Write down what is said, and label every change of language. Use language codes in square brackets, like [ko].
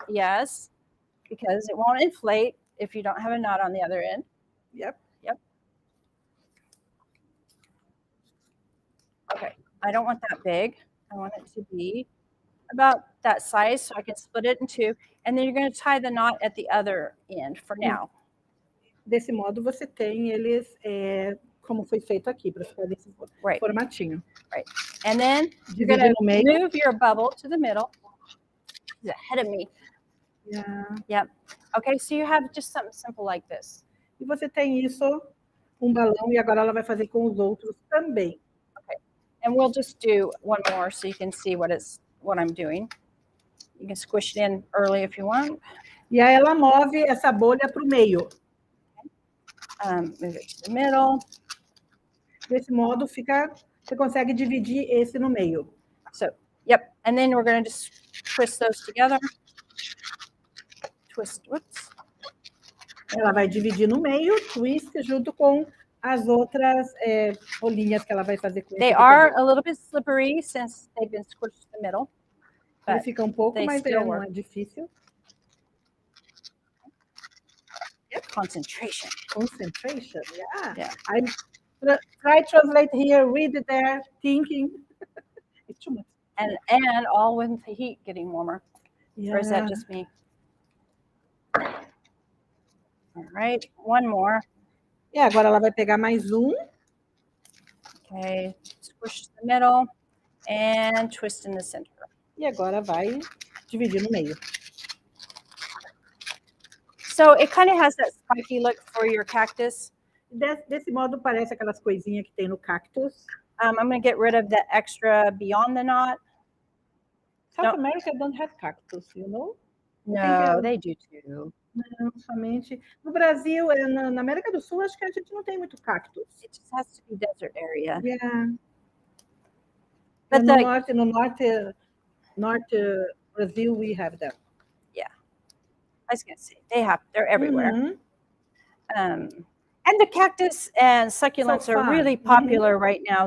[en] Yes, because it won't inflate if you don't have a knot on the other end. Yep. Okay, I don't want that big. I want it to be about that size so I can split it in two. And then you're going to tie the knot at the other end for now. [pt] Desse modo você tem eles como foi feito aqui, para ficar desse formatinho. [en] Right. And then you're going to move your bubble to the middle. He's ahead of me. Yeah. Yep. Okay, so you have just something simple like this. [pt] E você tem isso, balão, e agora ela vai fazer com os outros também. [en] Okay. And we'll just do one more so you can see what I'm doing. You can squish it in early if you want. [pt] E aí ela move essa bolha para o meio. [en] Move it to the middle. [pt] Desse modo você consegue dividir esse no meio. [en] So, yep. And then we're going to just twist those together. Twist, whoops. [pt] Ela vai dividir no meio, twist, junto com as outras rolinhas que ela vai fazer com [en] They are a little bit slippery since they've been squished in the middle. [pt] Ele fica pouco, mas não é difícil. [en] Concentration. Concentration, yeah. I try translate here, read there, thinking. It's too much. And all with the heat getting warmer. Yeah. Or is that just me? All right, one more. [pt] E agora ela vai pegar mais [en] Okay, squish to the middle and twist in the center. [pt] E agora vai dividir no meio. [en] So it kind of has that spiky look for your cactus. [pt] Desse modo parece aquelas coisinhas que tem no cactus. [en] I'm going to get rid of the extra beyond the knot. South America don't have cactus, you know? No, they do too. [pt] Não, somente. No Brasil, na América do Sul, acho que a gente não tem muito cactus. [en] It just has to be desert area. Yeah. But no north Brazil, we have them. Yeah. I was going to say, they're everywhere. Mm-hmm. And the cactus and succulents are really popular right now.